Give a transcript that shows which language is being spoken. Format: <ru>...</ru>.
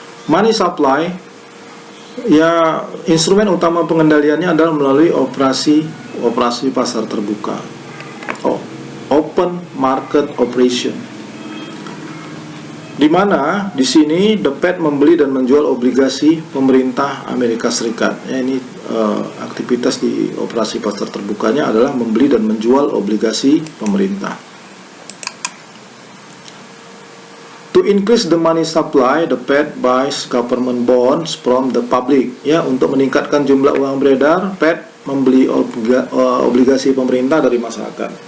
<id>Money supply ya, instrumen utama pengendaliannya adalah melalui operasi pasar terbuka, open market operation. Di mana di sini the Fed membeli dan menjual obligasi pemerintah Amerika Serikat. Ya, ini aktivitas di operasi pasar terbukanya adalah membeli dan menjual obligasi pemerintah.</id> <en>To increase the money supply, the Fed buys government bonds from the public.</en> <id>Ya, untuk meningkatkan jumlah uang beredar, Fed membeli obligasi pemerintah dari masyarakat.</id>